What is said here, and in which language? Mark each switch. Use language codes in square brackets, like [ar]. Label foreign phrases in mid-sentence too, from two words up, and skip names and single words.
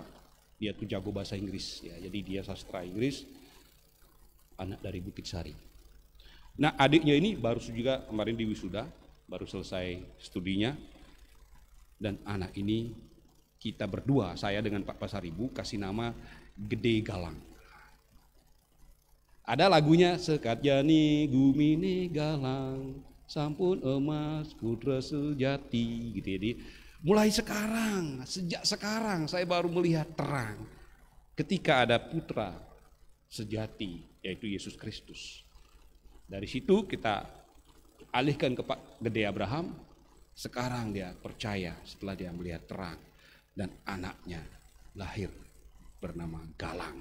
[id] Dia tuh jago bahasa Inggris ya, jadi dia sastra Inggris, anak dari Bukit Sari. Nah adiknya ini baru juga kemarin di wisuda, baru selesai studinya. Dan anak ini kita berdua, saya dengan Pak Pasaribu kasih nama Gede Galang. Ada lagunya, Sekat Jani Gumine Galang, sampun emas putra sejati gitu. Jadi mulai sekarang, sejak sekarang saya baru melihat terang ketika ada putra sejati yaitu Yesus Kristus. Dari situ kita alihkan ke Pak Gede Abraham. Sekarang dia percaya setelah dia melihat terang dan anaknya lahir bernama Galang.